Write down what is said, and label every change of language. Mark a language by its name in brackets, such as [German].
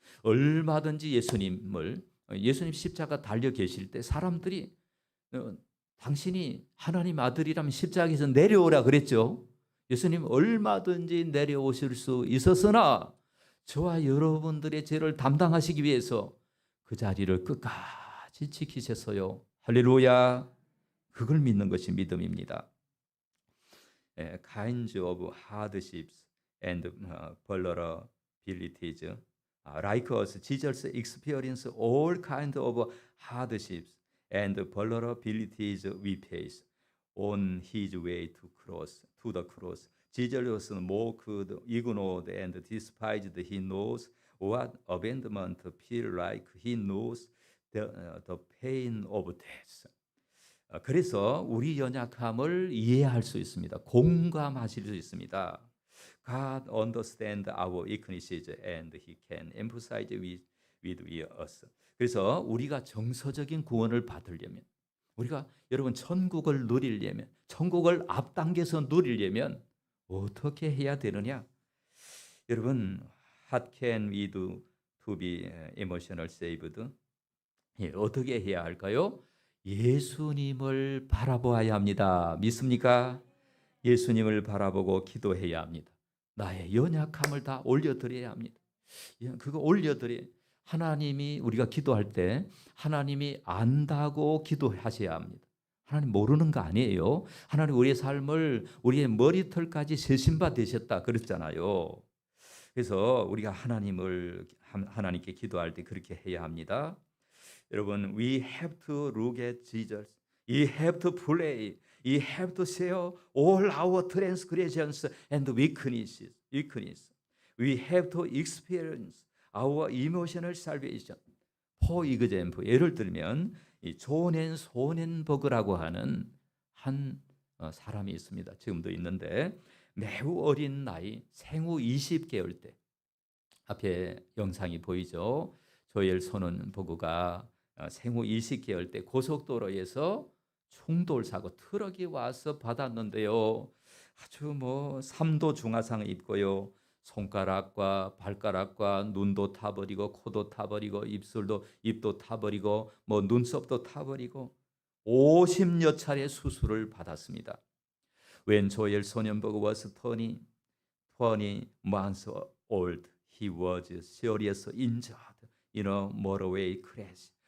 [Korean] 얼마든지 예수님 십자가 달려 계실 때 사람들이 당신이 하나님 아들이라면 십자가에서 내려오라 그랬죠. 예수님 얼마든지 내려오실 수 있었으나 저와 여러분들의 죄를 담당하시기 위해서 그 자리를 끝까지 지키셨어요. 할렐루야. 그걸 믿는 것이 믿음입니다. [English] Kinds of hardships and vulnerabilities like us, Jesus experienced all kinds of hardships and vulnerabilities we face on His way to the cross. Jesus was mocked, ignored, and despised. He knows what abandonment feels like. He knows the pain of death. [Korean] 그래서 우리 연약함을 이해할 수 있습니다. 공감하실 수 있습니다. [English] God understands our weaknesses and He can empathize with us. [Korean] 그래서 우리가 정서적인 구원을 받으려면 우리가 여러분 천국을 누리려면 천국을 앞당겨서 누리려면 어떻게 해야 되느냐? 여러분 [English] What can we do to be emotional saved? [Korean] 어떻게 해야 할까요? 예수님을 바라보아야 합니다. 믿습니까? 예수님을 바라보고 기도해야 합니다. 나의 연약함을 다 올려드려야 합니다. 그거 올려드려. 하나님이 우리가 기도할 때 하나님이 안다고 기도하셔야 합니다. 하나님 모르는 거 아니에요. 하나님 우리의 삶을 우리의 머리털까지 세신 바 되셨다 그랬잖아요. 그래서 우리가 하나님께 기도할 때 그렇게 해야 합니다. 여러분, [English] we have to look at Jesus. We have to pray. We have to share all our transgressions and weaknesses. We have to experience our emotional salvation. For example, [Korean] 예를 들면 이 조넨 소넨버그라고 하는 한 사람이 있습니다. 지금도 있는데 매우 어린 나이 생후 20개월 때 앞에 영상이 보이죠. 조엘 소넨버그가 생후 20개월 때 고속도로에서 충돌 사고 트럭이 와서 받았는데요. 아주 뭐 3도 중화상을 입고요. 손가락과 발가락과 눈도 타버리고 코도 타버리고 입도 타버리고 뭐 눈썹도 타버리고 50여 차례 수술을 받았습니다. [English] When Joel Sonnenberg was 20 months old, he was seriously injured in a motorway crash.